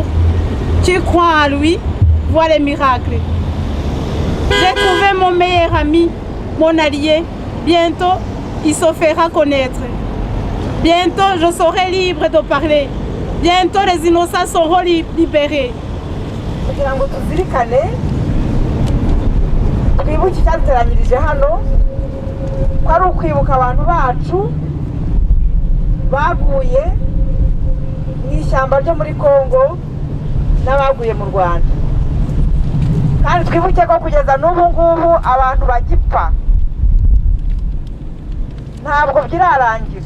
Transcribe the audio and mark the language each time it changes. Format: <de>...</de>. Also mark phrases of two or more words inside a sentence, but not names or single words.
<fr>Tu crois en lui, vois les miracles. J'ai trouvé mon meilleur ami, mon allié. Bientôt, il se fera connaître. Bientôt, je serai libre de parler. Bientôt, les innocents seront libérés.</fr> <rw>kugira ngo tuzirikane twibuke icyaduteranyirije hano ko ari ukwibuka abantu bacu baguye mu ishyamba ryo muri Kongo n'abaguye mu Rwanda, kandi twibuke ko kugeza n'ubu ngubu abantu bagipfa ntabwo byirarangira.</rw>